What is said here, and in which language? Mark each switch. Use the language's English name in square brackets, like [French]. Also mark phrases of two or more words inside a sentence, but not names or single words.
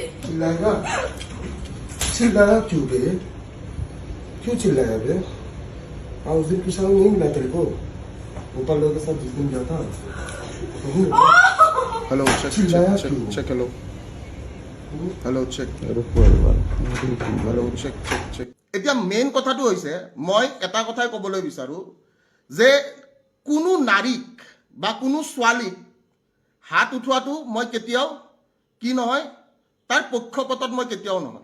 [Hindi] चिल्लाएगा चिल्लाया क्यों बे क्यों चिल्लाया बे हाँ उस दिन पिछा नहीं मिला तेरे को गोपाल लोगों के साथ जिस दिन गया था नहीं मिला। [English] hello check [Hindi] चिल्लाया [English] चेक [Hindi] क्यों? [English] check hello hello check hello check check check [Assamese] এতিয়া মেইন কথাটো হৈছে মই এটা কথাই ক'বলৈ বিচাৰোঁ যে কোনো নাৰীক বা কোনো ছোৱালীক হাত উঠোৱাটো মই কেতিয়াও কি নহয় তাৰ পক্ষপাতত মই কেতিয়াও নহয়